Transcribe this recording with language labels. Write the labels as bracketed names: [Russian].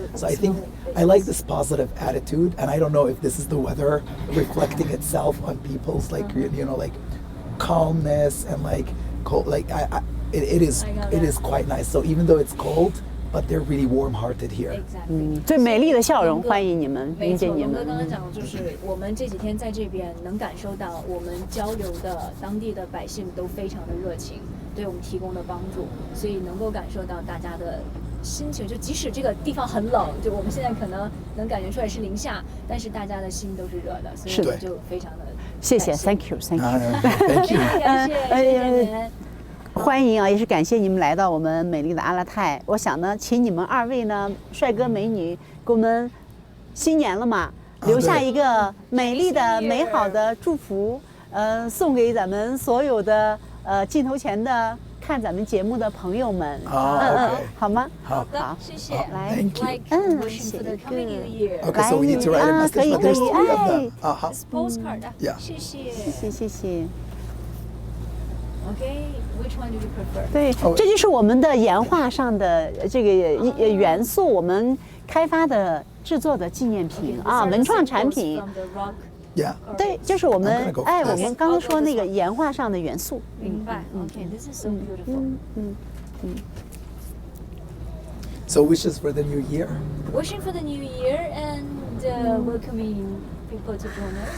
[English] So I think I like this positive attitude, and I don't know if this is the weather reflecting itself on people's like like calmness and like cold. Like it is quite nice. So even though it's cold, but they're really warm-hearted here. Exactly. [Chinese] 最美丽的笑容，欢迎你们，没错，迎接你龙哥刚刚们。讲的就是我们这几天在这边能感受到，我们交流的当地的百姓都非常的热情，对我们提供的帮助，所以能够感受到大家的心情。就即使这个地方很冷，就我们现在可能能感觉出来是零下，但是大家的心都是热的，所以我们就非常的谢谢 [English] ，Thank you，Thank you。 Thank you. [Chinese] 感谢，谢谢你们。欢迎啊，也是感谢你们来到我们美丽的阿拉泰。我想呢，请你们二位呢，帅哥美女，给我们新年了嘛，留下一个美丽的、美好的祝福，送给咱们所有的镜头前的看咱们节目的朋友们。好吗？好的，谢谢。来 [English] Thank you. Like wishing for the coming new year. Okay, so we need to write a message, but there's 3 of them. This postcard 啊 Yeah. [Chinese] 谢谢。谢谢。 [English] Okay, which one do you prefer? [Chinese] 对，这就是我们的岩画上的这个元素，我们开发的制作的纪念品啊，文创产品。 [English] From the rock. Yeah. [Chinese] 对，就是我们 [English] I'm gonna go [Chinese] 我们刚刚说那个岩画上的元素。明白。 [English] Okay, this is so beautiful. So wishes for the new year. Wishing for the new year and welcoming people to join us.